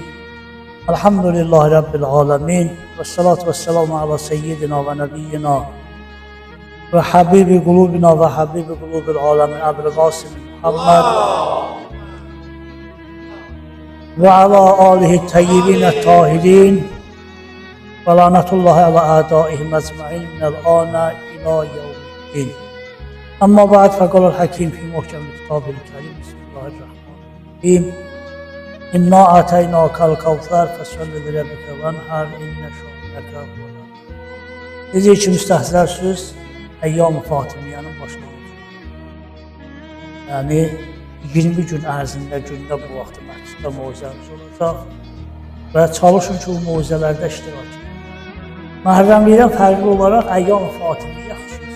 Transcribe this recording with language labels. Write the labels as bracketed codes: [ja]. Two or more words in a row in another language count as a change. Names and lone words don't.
[ar] الحمد لله رب العالمين والصلاة والسلام على سيدنا ونبينا وحبيب قلوبنا وحبيب قلوب العالمين أبي القاسم محمد وعلى آله الطيبين الطاهرين ولعنة الله على أعدائهم أجمعين من الآن إلى يوم الدين. أما بعد فقال الحكيم في محكم الكتاب الكريم. بسم الله الرحمن الرحيم إنا أعطيناك الكوثر فصل لربك وانحر إن شانئك هو الأبتر. [az] Necə ki müstəhzər söz Əyyam-ı Fatimiyyənin başlanğıcı. Yəni 20 gün ərzində gündə bu vaxtı məsciddə moizəmiz olacaq və çalışın ki, o moizələrdə iştirak edin. Məhərrəmlikdən fərqli olaraq Əyyam-ı Fatimiyyə xüsusi.